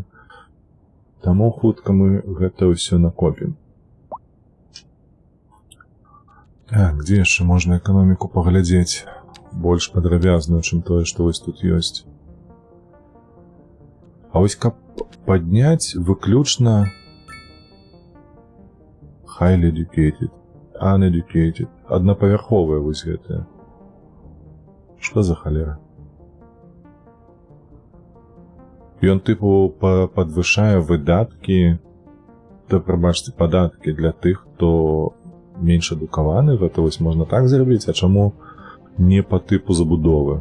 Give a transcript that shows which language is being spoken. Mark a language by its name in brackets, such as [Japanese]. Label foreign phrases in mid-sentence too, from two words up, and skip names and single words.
[Belarusian] Таму хутка мы гэта ўсё накопім. Так, дзе яшчэ можна эканоміку паглядзець больш падрабязную, чым тое, што вось тут ёсць. А вось каб падняць выключна [English] highly educated, uneducated, [Belarusian] аднапавярховая вось гэтая. Што за халера? Ён, тыпу, падвышае выдаткі, то, прабачце, падаткі для тых, хто менш адукаваны, гэта вось можна так зрабіць, а чаму не па тыпу забудовы?